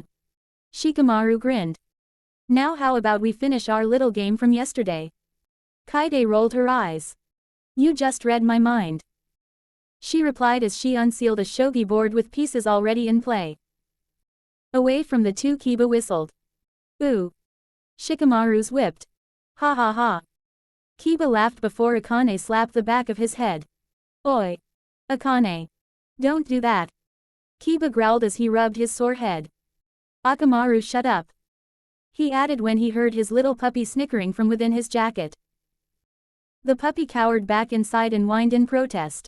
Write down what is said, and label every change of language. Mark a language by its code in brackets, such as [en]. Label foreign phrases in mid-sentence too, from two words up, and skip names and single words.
[en] Shikamaru grinned. Now how about we finish our little game from yesterday? Kaide rolled her eyes. You just read my mind. She replied as she unsealed a shogi board with pieces already in play. Away from the two, Kiba whistled. Ooh. Shikamaru's whipped. Ha ha ha. Kiba laughed before Akane slapped the back of his head. Oi. Akane. Don't do that. Kiba growled as he rubbed his sore head. Akamaru, shut up. He added when he heard his little puppy snickering from within his jacket. The puppy cowered back inside and whined in protest.